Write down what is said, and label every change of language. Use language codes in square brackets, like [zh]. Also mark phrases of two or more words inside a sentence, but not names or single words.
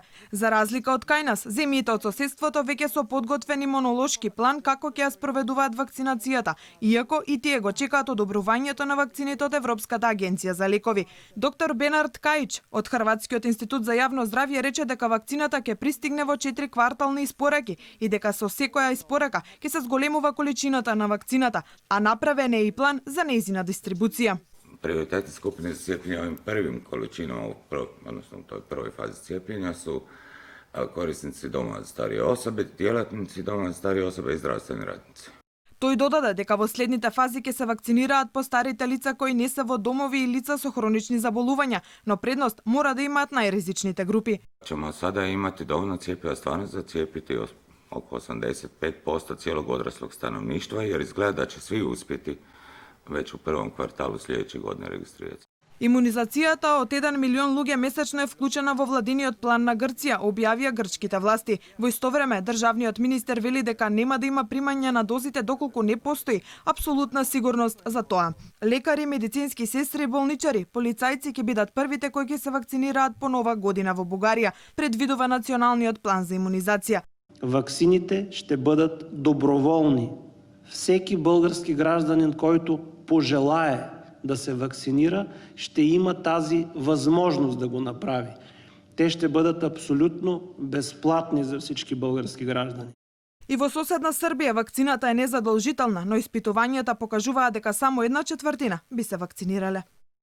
[mk] За разлика од кај нас, земјите од соседството веќе со подготвен имунолошки план како ќе ја спроведуваат вакцинацијата, иако и тие го чекаат одобрувањето на вакцините од Европската агенција за лекови. Доктор Бенард Кајич од Хрватскиот институт за јавно здравје рече дека вакцината ќе пристигне во 4 квартални испораки и дека со секоја испорака ќе се зголемува количината на вакцината, а направен е и план за нејзина дистрибуција. [hr] Приоритетни skupine za cijepljenje ovim prvim količinama, odnosno u toj prvoj fazi cijepljenja su korisnici doma za starije osobe, djelatnici doma za starije osobe i zdravstveni radnici. [mk] Тој додаде дека во следните фази ќе се вакцинираат постарите лица кои не се во домови и лица со хронични заболувања, но предност мора да имаат најризичните групи. [hr] Ćemo sada imati dovoljno cjepiva stvarno za cijepiti oko 85% cijelog odraslog stanovništva, jer izgleda da će svi uspjeti već u prvom kvartalu sljedeće godine registrirati. [mk] Имунизацијата од 1 милион луѓе месечно е вклучена во владиниот план на Грција, објавија грчките власти. Во исто време, државниот министер вели дека нема да има примање на дозите доколку не постои апсолутна сигурност за тоа. Лекари, медицински сестри, болничари, полицајци ќе бидат првите кои ќе се вакцинираат по нова година во Бугарија, предвидува националниот план за имунизација. [bg] Ваксините ще бъдат доброволни. Всеки български гражданин, който пожелае да се вакцинира, ще има тази възможност да го направи. Те ще бъдат абсолютно безплатни за всички български граждани. [mk] И во соседна Србија вакцината е незадолжителна, но испитувањата покажуваат дека само 1/4 би се вакцинирале.